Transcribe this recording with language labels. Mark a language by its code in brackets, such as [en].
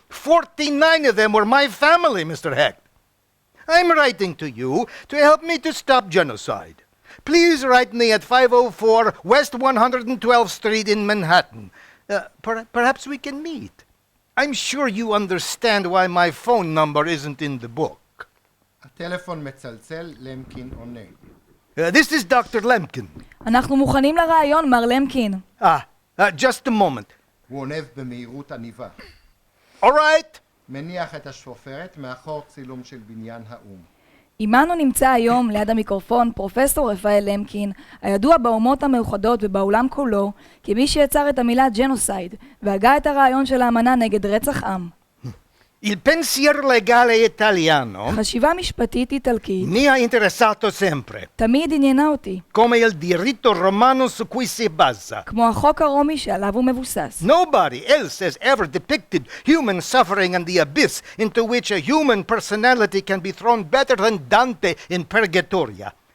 [en] 49 of them were my family, Mr. Hecht. I'm writing to you to help me to stop genocide. Please write me at 504 West 112th Street in Manhattan. Perhaps we can meet. I'm sure you understand why my phone number isn't in the book. [he] הטלפון מצלצל, למקין עונה. [en] This is Dr. Lemkin. [he] אנחנו מוכנים לרעיון, מר למקין. [en] Just a moment. [he] הוא עונב במהירות עניבה. [en] All right. [he] מניח את השפופרת מאחור צילום של בניין האו"ם. עמנו נמצא היום ליד המיקרופון פרופסור רפאל למקין, הידוע באומות המאוחדות ובעולם כולו, כמי שיצר את המילה ג'נוסייד, והגה את הרעיון של האמנה נגד רצח עם. [it] Il pensiero legale italiano [he] חשיבה משפטית איטלקית [it] mi ha interessato sempre, [he] תמיד עניינה אותי, [it] come il diritto romano su cui si basa. [he] כמו החוק הרומי שעליו הוא מבוסס. [en] Nobody else has ever depicted human suffering and the abyss into which a human personality can be thrown better than Dante in Purgatoria.